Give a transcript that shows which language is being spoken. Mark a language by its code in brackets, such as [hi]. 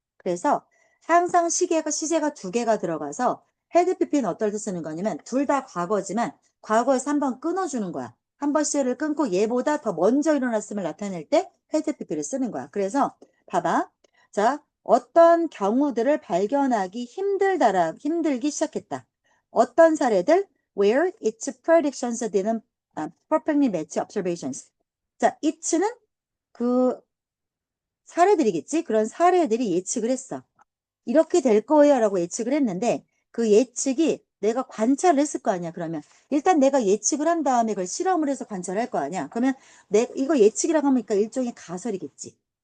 [ko] 그래서 항상 시제가 두 개가 들어가서 헤드 PP는 어떨 때 쓰는 거냐면 둘 다 과거지만 과거에서 한번 끊어주는 거야. 한번 시제를 끊고 얘보다 더 먼저 일어났음을 나타낼 때 헤드 PP를 쓰는 거야. 그래서 봐봐. 자, 어떤 경우들을 발견하기 힘들기 시작했다. 어떤 사례들? [en] Where its predictions didn't perfectly match observations. [ko] 자, it는 그 사례들이겠지? 그런 사례들이 예측을 했어. 이렇게 될 거예요 라고 예측을 했는데 그 예측이 내가 관찰을 했을 거 아니야. 그러면 일단 내가 예측을 한 다음에 그걸 실험을 해서 관찰할 거 아니야. 그러면 이거 예측이라고 하니까 일종의 가설이겠지.